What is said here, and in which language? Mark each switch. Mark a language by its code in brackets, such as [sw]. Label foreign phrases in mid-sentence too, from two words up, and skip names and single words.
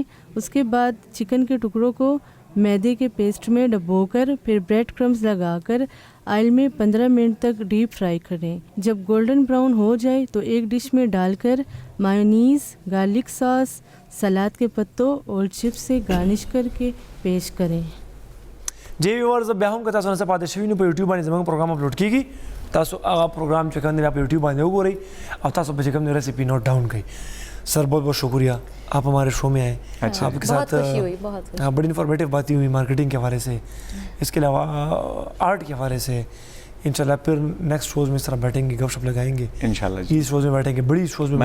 [ur] اس کے بعد چکن کے ٹکڑوں کو میدے کے پیسٹ میں ڈبو کر پھر [en] bread crumbs [ur] لگا کر آئل میں 15 منٹ تک [en] deep fry [ur] کریں. جب [en] golden brown [ur] ہو جائے تو ایک ڈش میں ڈال کر مایونیز, [en] garlic sauce, [ur] سلاد کے پتوں اور چپس سے گارنش کر کے پیش کریں. [ps] جی ویورز بیا هم که تاسو نه څه پاتې شوي نو په یوټیوب باندې زموږ پروګرام اپلوډ کیږي, تاسو هغه پروګرام چې کوم دی په یوټیوب باندې وګورئ او تاسو به چې کوم دی [en] recipe note down [ps] کړئ. [ur] سر بہت بہت شکریہ, آپ ہمارے شو میں آئے, آپ کے ساتھ بڑی انفارمیٹیو باتیں ہوئی مارکیٹنگ کے حوالے سے, اس کے علاوہ آرٹ کے حوالے سے. انشاءاللہ پھر [en] next shows [ur] میں اس طرح بیٹھیں گے, گپ شپ لگائیں گے انشاءاللہ. جی شوز میں بیٹھیں گے, بڑی شوز میں